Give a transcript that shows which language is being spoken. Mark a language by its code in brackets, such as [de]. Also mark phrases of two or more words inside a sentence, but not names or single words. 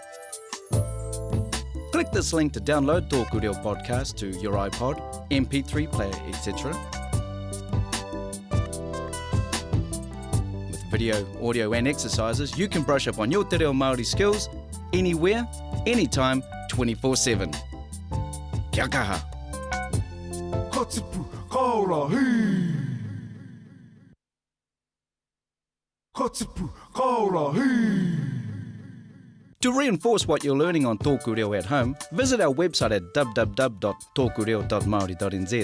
[en] Click this link to download TŌKU REO podcast to your iPod, MP3 player, etc. With video, audio and exercises, you can brush up on your Te Reo Māori skills anywhere, anytime, 24/7. [mi] Kia kaha. [en] To reinforce what you're learning on TŌKU REO at home, visit our website at www.tokureo.maori.nz.